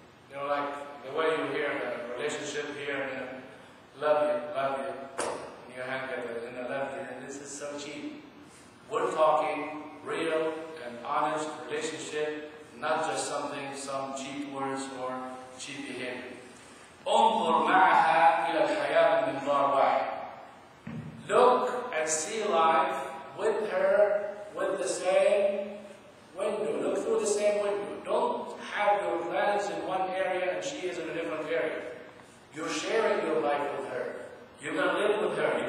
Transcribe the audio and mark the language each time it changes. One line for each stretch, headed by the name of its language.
English: You know, like the way you hear the relationship here, you know, love you, and your hand in the love you, and this is so cheap. We're talking real and honest relationship, not just some cheap words or cheap behavior.
Arabic: انظر معها إلى الحياة من منظار واحد.
English: Look and see life with her with the same window. Look through the same window. Don't have your plans in one area and she is in a different area. You're sharing your life with her. You're going to live with her.